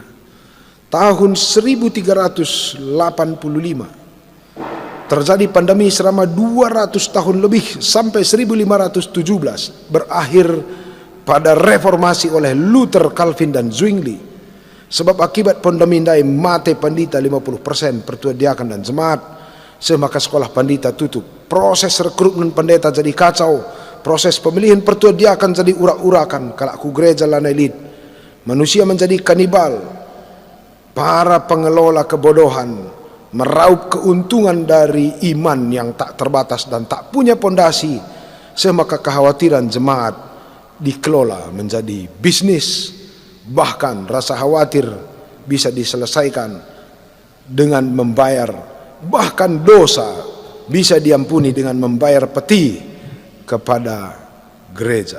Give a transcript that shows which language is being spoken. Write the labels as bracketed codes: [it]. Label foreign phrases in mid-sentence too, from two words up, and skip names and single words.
[id] Tahun 1385 terjadi pandemi selama 200 tahun lebih sampai 1517, berakhir pada reformasi oleh Luther, Calvin dan Zwingli. Sebab akibat pandemi ini mati pandita 50% pertua diakan dan jemaat, semaka sekolah pandita tutup. Proses rekrutmen pendeta jadi kacau, proses pemilihan pertua diakan jadi urak-urakan, [btx] kalakku gereja lanai lid. [id] Manusia menjadi kanibal, para pengelola kebodohan meraup keuntungan dari iman yang tak terbatas dan tak punya pondasi, semaka kekhawatiran jemaat dikelola menjadi bisnis. Bahkan rasa khawatir bisa diselesaikan dengan membayar, bahkan dosa bisa diampuni dengan membayar peti kepada gereja.